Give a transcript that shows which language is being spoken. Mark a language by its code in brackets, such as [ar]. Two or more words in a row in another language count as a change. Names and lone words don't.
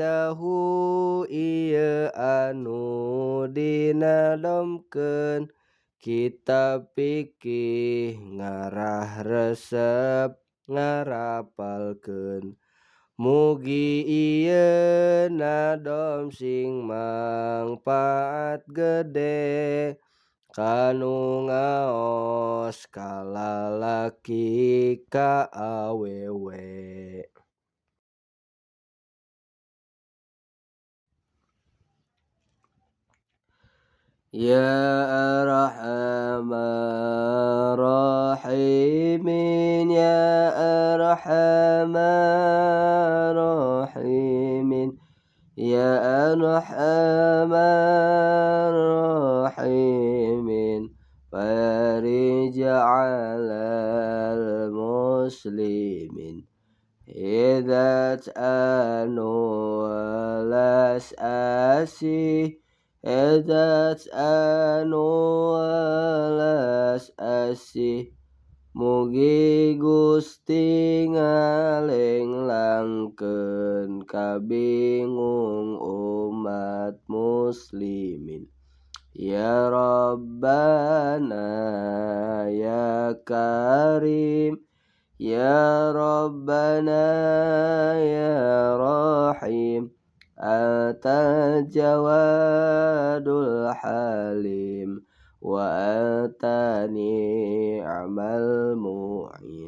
[su] ba'dahu ieu anu dinadomkeun kitab fikih ngarah resep ngarapalkeun mugi iyeuna dom sing mangpaat gede kanu ngaos ka lalaki ka awewe. [ar] يا أرحم الراحمين يا أرحم الراحمين يا أرحم الراحمين فرج على [su] muslimin Idzat anu walas asih Idzat anu walas asih mugi Gusti ngalenglangkeun kabingung umat muslimin. [ar] يا ربنا يا كريم يا ربنا يا رحيم أنت الجواد الحليم وأنت نعم المعين.